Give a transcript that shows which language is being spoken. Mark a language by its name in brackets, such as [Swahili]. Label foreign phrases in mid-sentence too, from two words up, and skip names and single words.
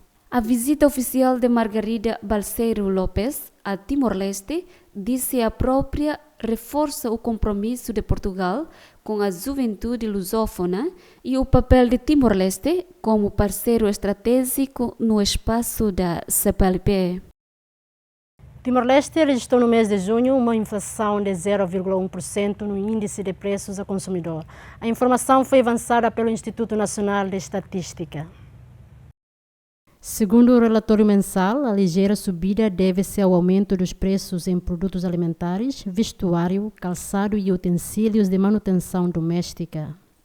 [Portuguese] A visita oficial de Margarida Balseiro Lopes a Timor-Leste, disse a própria, reforça o compromisso de Portugal com a juventude lusófona e o papel de Timor-Leste como parceiro estratégico no espaço da CPLP. Timor-Leste registrou no mês de junho uma inflação de 0,1% no índice de preços ao consumidor. A informação foi avançada pelo Instituto Nacional de Estatística. Segundo o relatório mensal, a ligeira subida deve-se ao aumento dos preços em produtos alimentares, vestuário, calçado e utensílios de manutenção doméstica.